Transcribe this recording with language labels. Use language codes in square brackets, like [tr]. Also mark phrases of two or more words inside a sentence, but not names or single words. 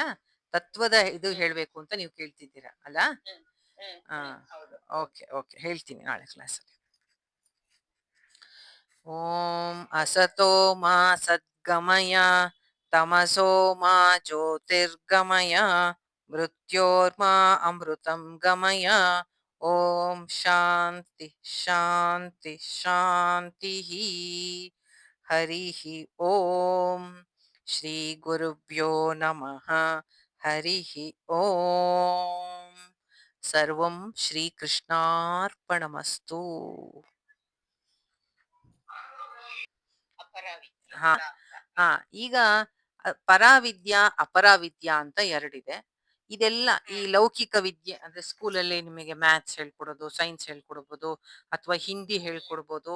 [kn] ತತ್ವದ ಇದು ಹೇಳ್ಬೇಕು ಅಂತ ನೀವು ಕೇಳ್ತಿದ್ದೀರಾ ಅಲ್ಲ? [en] okay okay, [kn] ಹೇಳ್ತೀನಿ ನಾಳೆ ಕ್ಲಾಸಲ್ಲಿ. [sa] ಓಂ ಅಸತೋ ಮಾ ಸದ್ಗಮಯ ತಮಸೋ ಮಾ ಜ್ಯೋತಿರ್ಗಮಯ ಮೃತ್ಯೋರ್ಮಾ ಅಮೃತಂ ಗಮಯ. ಓಂ ಶಾಂತಿ ಶಾಂತಿ ಶಾಂತಿ. ಹರಿ ಓಂ. ಶ್ರೀ ಗುರುಭ್ಯೋ ನಮಃ. ಹರಿ ಓಂ. ಸರ್ವಂ ಶ್ರೀಕೃಷ್ಣಾರ್ಪಣಮಸ್ತು. [kn] ಹಾ ಹಾ, ಈಗ ಪರಾವಿದ್ಯಾ ಅಪರಾವಿದ್ಯಾ ಅಂತ ಎರಡಿದೆ. ಇದೆಲ್ಲ ಈ ಲೌಕಿಕ ವಿದ್ಯೆ ಅಂದ್ರೆ ಸ್ಕೂಲಲ್ಲಿ ನಿಮಗೆ ಮ್ಯಾಥ್ಸ್ ಹೇಳ್ಕೊಡೋದು, ಸೈನ್ಸ್ ಹೇಳ್ಕೊಡ್ಬೋದು, ಅಥವಾ ಹಿಂದಿ ಹೇಳ್ಕೊಡ್ಬೋದು.